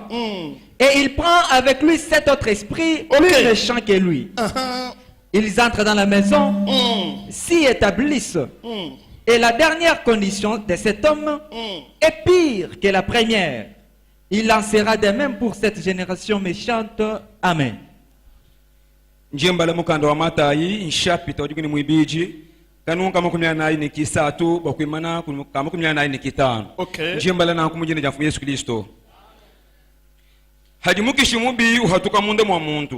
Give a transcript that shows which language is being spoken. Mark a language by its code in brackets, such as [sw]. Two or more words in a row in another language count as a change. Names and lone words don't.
[fr] Et il prend avec lui 7 autres esprits plus méchants que lui. Ils entrent dans la maison, s'y établissent. Et la dernière condition de cet homme est pire que la première. Il en sera de même pour cette génération méchante. Amen. [lua] Njembala mukanda wa Matayi nshapita ojikini mwibiji kanunka makumya nayi ni kisatu bakwimana makumya nayi ni kitano. Njembala na kumujina jafu Yesu Kristo. Hajimukishi mubi uhatuka munde mwa muntu.